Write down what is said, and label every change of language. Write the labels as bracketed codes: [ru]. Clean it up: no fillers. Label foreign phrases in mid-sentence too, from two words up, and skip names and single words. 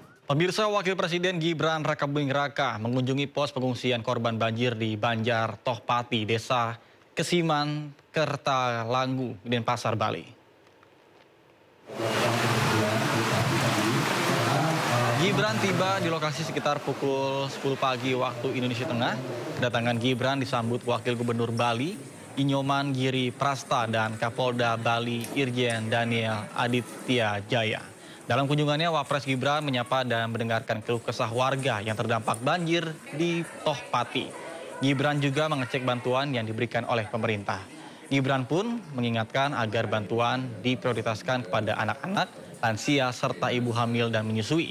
[id] Pemirsa, Wakil Presiden Gibran Rakabuming Raka mengunjungi pos pengungsian korban banjir di Banjar Tohpati, Desa Kesiman, Kertalanggu, Denpasar, Bali. Gibran tiba di lokasi sekitar pukul 10 pagi waktu Indonesia Tengah. Kedatangan Gibran disambut Wakil Gubernur Bali, Inyoman Giri Prasta, dan Kapolda Bali Irjen Daniel Aditya Jaya. Dalam kunjungannya, Wapres Gibran menyapa dan mendengarkan keluh kesah warga yang terdampak banjir di Tohpati. Gibran juga mengecek bantuan yang diberikan oleh pemerintah. Gibran pun mengingatkan agar bantuan diprioritaskan kepada anak-anak, lansia, serta ibu hamil dan menyusui.